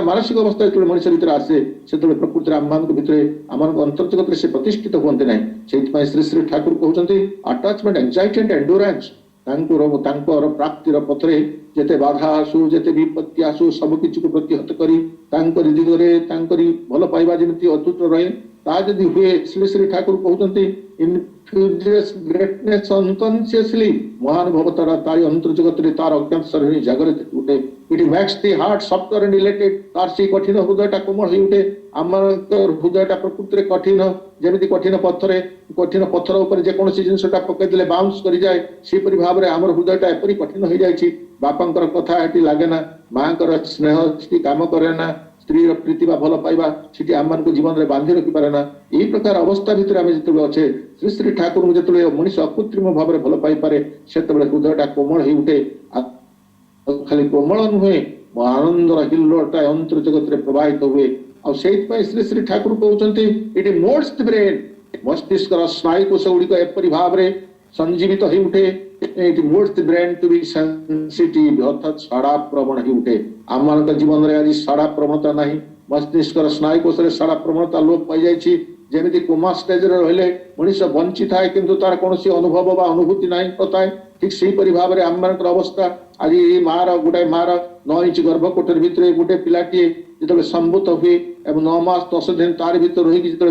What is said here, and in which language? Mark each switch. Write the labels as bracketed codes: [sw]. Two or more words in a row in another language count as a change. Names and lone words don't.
[or] ମାନସିକ ଅବସ୍ଥା ଯେତେବେଳେ ମଣିଷ ଭିତରେ ଆସେ ସେତେବେଳେ ପ୍ରକୃତିରେ ଆମମାନଙ୍କ ଭିତରେ ଆମମାନଙ୍କ ଅନ୍ତର୍ଜଗତରେ ସେ ପ୍ରତିଷ୍ଠିତ ହୁଅନ୍ତି ନାହିଁ ସେଇଥିପାଇଁ ଶ୍ରୀ ଶ୍ରୀ ଠାକୁର କହୁଛନ୍ତି [en] attachment anxiety and endurance [or] ତାଙ୍କର ପ୍ରାପ୍ତିର ପଥରେ ଯେତେ ବାଧା ଆସୁ ଯେତେ ବିପତ୍ତି ଆସୁ ସବୁ କିଛିକୁ ପ୍ରତିହତ କରି ତାଙ୍କରି ଦିଗରେ ତାଙ୍କରି ଭଲ ପାଇବା ଯେମିତି ଅତୁଟ ରହେ ତାହା ଯଦି ହୁଏ ଶ୍ରୀ ଶ୍ରୀ ଠାକୁର କହୁଛନ୍ତି [en] infuses greatness unconsciously [or] ମହାନୁଭବତାର ତାରି ଅନ୍ତର୍ଜଗତରେ ତାର ଅଜ୍ଞାତ ଶରୀର ଜାଗରିତ ଉଠେ [en] it makes the heart softer and elated [or] ତାର ସେଇ କଠିନ ହୃଦୟଟା କୋମଳ ହେଇ ଉଠେ ଆମର ହୃଦୟଟା ପ୍ରକୃତିରେ କଠିନ ଯେମିତି କଠିନ ପଥର ଉପରେ ଯେକୌଣସି ଜିନିଷଟା ପକେଇଦେଲେ ବାଉନ୍ସ କରିଯାଏ ସେହିପରି ଭାବରେ ଆମର ହୃଦୟଟା ଏପରି କଠିନ ହେଇଯାଇଛି ବାପାଙ୍କର କଥା ଏଠି ଲାଗେ ନା ମାଙ୍କର ସ୍ନେହ ସେଠି କାମ କରେ ନା ସ୍ତ୍ରୀର ପ୍ରୀତି ବା ଭଲ ପାଇବା ସେଠି ଆମମାନଙ୍କୁ ଜୀବନରେ ବାନ୍ଧି ରଖିପାରେ ନା ଏହି ପ୍ରକାର ଅବସ୍ଥା ଭିତରେ ଆମେ ଯେତେବେଳେ ଅଛେ ଶ୍ରୀ ଶ୍ରୀ ଠାକୁରଙ୍କୁ ଯେତେବେଳେ ମଣିଷ ଅକୃତ୍ରିମ ଭାବରେ ଭଲ ପାଇପାରେ ସେତେବେଳେ ହୃଦୟଟା କୋମଳ ହେଇ ଉଠେ ଖାଲି କୋମଳ ନୁହେଁ ଆନନ୍ଦର ହିଲ୍ଲୋଳଟା ଅନ୍ତର ଜଗତରେ ପ୍ରବାହିତ ହୁଏ ଆଉ ସେଇଥିପାଇଁ ଶ୍ରୀ ଶ୍ରୀ ଠାକୁର କହୁଛନ୍ତି ଏଠି [en] modes the brain [or] ମସ୍ତିଷ୍କର ସ୍ନାୟୁକୋଷ ଗୁଡ଼ିକ ଏପରି ଭାବରେ ସଞ୍ଜୀବିତ ହେଇ ଉଠେ [en] it moves the brain to be sensitive [or] ଅର୍ଥାତ ଷଡ଼ା ପ୍ରବଣ ହେଇ ଉଠେ ଆମମାନଙ୍କ ଜୀବନରେ ଆଜି ଷଡ଼ା ପ୍ରବଣତା ନାହିଁ ମସ୍ତିଷ୍କର ସ୍ନାୟୁକୋଷରେ ଷଡ଼ା ପ୍ରବଣତା ଲୋପ ପାଇଯାଇଛି ଯେମିତି କୋମା ଷ୍ଟେଜରେ ରହିଲେ ମଣିଷ ବଞ୍ଚିଥାଏ କିନ୍ତୁ ତାର କୌଣସି ଅନୁଭବ ବା ଅନୁଭୂତି ନାହିଁ ଥାଏ ଠିକ ସେହିପରି ଭାବରେ ଆମମାନଙ୍କର ଅବସ୍ଥା ଆଜି ଗୋଟାଏ ମାର 9 ଇଞ୍ଚ ଗର୍ଭକୋଠରୀ ଭିତରେ ଗୋଟେ ପିଲାଟିଏ ଯେତେବେଳେ ସମ୍ଭୂତ ହୁଏ ଏବଂ 9 ମାସ 10 ଦିନ ତାର ଭିତରେ ରହିକି ଯେତେବେଳେ